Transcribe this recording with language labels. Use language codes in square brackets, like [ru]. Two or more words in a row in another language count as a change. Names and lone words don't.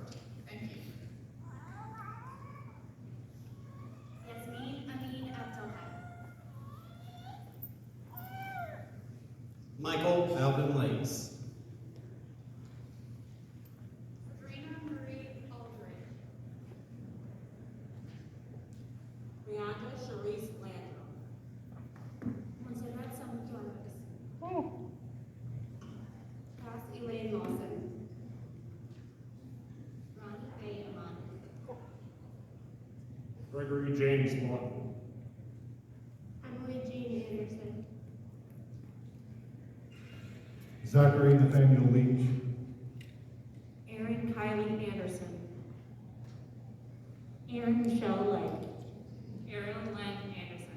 [en] Thank you. Yasmin Amin Abdelhad. Michael Alvin Lakes. Sabrina Marie Aldridge. Brianda Sharice Landrum. Montserrat Samuel. Cass Elaine Lawson. Ronnie Faye Amon. Gregory James Lawton. Emily Jean Anderson. Zachary Nathaniel Leach. Erin Kylie Anderson. Erin Michelle Lake. Ariel Len Anderson.